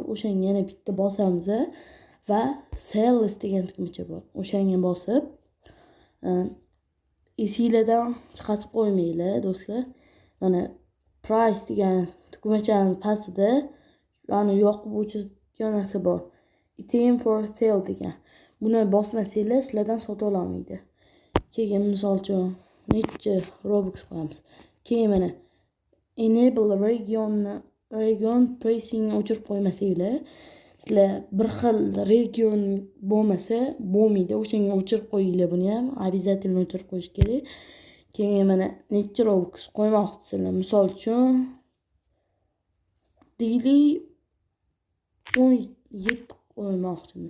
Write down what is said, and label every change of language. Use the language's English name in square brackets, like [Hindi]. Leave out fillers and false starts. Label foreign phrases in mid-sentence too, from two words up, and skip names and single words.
[Uzbek] O'shanga yana bitta bosamiz va sales degan tugmacha bor. O'shanga bosib esinglardan chiqarib qo'ymanglar do'stlar. Mana price degan tugmachaning pastida yoqib o'chirgan narsa bor. [English] Ethereum for sale degan. [Uzbek] Buni bosmasanglar sizlardan sota olmaydi. Keyin misol uchun necha Robux qo'yamiz. Keyin mana [English] enable region pricing [Uzbek] o'chirib qo'ymasanglar, sizlar bir xil region bo'lmasa bo'lmaydi. O'shanga o'chirib qo'yinglar buni ham. Обязательно o'chirib qo'yish kerak. Keyin mana necha Robux qo'ymoqchisizlar. Misol uchun daily 17 qo'ymoqchimiz.